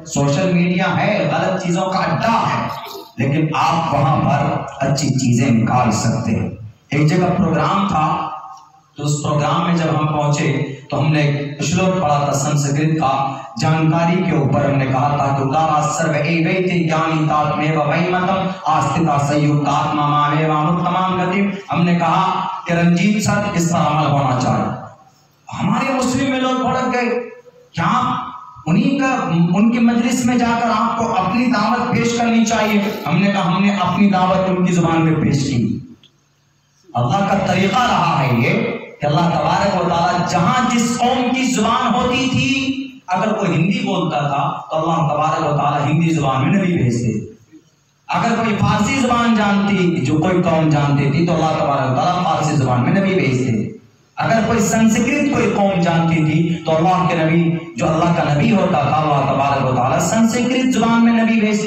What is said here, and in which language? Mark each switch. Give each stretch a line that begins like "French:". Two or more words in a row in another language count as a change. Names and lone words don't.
English: social media
Urdu: ہے، غلط چیزوں کا اڈا ہے، لیکن آپ وہاں پر اچھی چیزیں نکال سکتے ہیں۔ ایک جگہ پروگرام تھا تو اس پروگرام میں جب ہم پہنچے تو ہم نے ایک شلوک پڑھا تھا سنسکرت کا، جانکاری کے اوپر ہم نے کہا تھا کہ
Sanskrit: उदारा सर्व एवैते ज्ञानी त्वात्मैव मे मतम् आस्थितः स युक्तात्मा मामेवानुत्तमां गतिम्.
Urdu: ہم نے کہا کہ رنجیت سر اس پر عمل ہونا چاہیے۔ ہمارے مسلم میں لوگ بھڑک گئے، کیا ان کی مجلس میں جا کر آپ کو اپنی دعوت پیش کرنی چاہیے؟ ہم نے کہا ہم نے اپنی دعوت ان کی زبان میں پیش کی۔ اللہ کا طریقہ رہا ہے یہ کہ
Arabic: اللہ تبارک و تعالیٰ
Urdu: جہاں جس قوم کی زبان ہوتی تھی، اگر کوئی ہندی بولتا تھا تو
Arabic: اللہ تبارک و تعالیٰ
Urdu: ہندی زبان میں نبی بھیجتے، اگر کوئی فارسی زبان جانتی جو کوئی قوم جانتی تھی تو
Arabic: اللہ تبارک و تعالیٰ
Urdu: فارسی زبان میں نبی بھیجتے، اگر کوئی سنسکرت کوئی قوم جانتی تھی تو اللہ کے نبی جو اللہ کا نبی ہوتا تھا
Arabic: اللہ تبارک و تعالیٰ
Urdu: سنسکرت زبان میں نبی بھیجتے۔